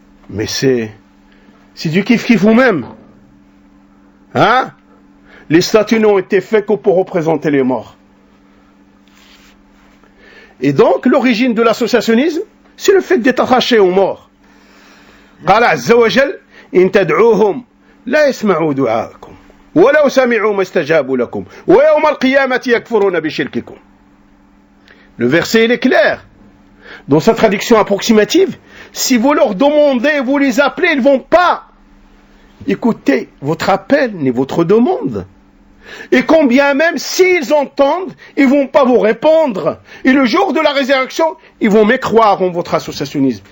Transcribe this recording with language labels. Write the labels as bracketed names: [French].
[French] Mais c'est du kiff-kiff vous-même. Les statues n'ont été faites que pour représenter les morts. Et donc, l'origine de l'associationnisme, c'est le fait d'être attaché aux morts. [Arabic] قال عز وجل, إن تدعوهم لا يسمعوا دعاءكم ولو سمعوا ما استجابوا لكم ويوم القيامة يكفرون بشرككم. [French] Le verset, il est clair. Dans sa traduction approximative, si vous leur demandez, vous les appelez, ils ne vont pas écouter votre appel ni votre demande. Et combien même s'ils entendent, ils ne vont pas vous répondre. Et le jour de la résurrection, ils vont mécroire en votre associationnisme.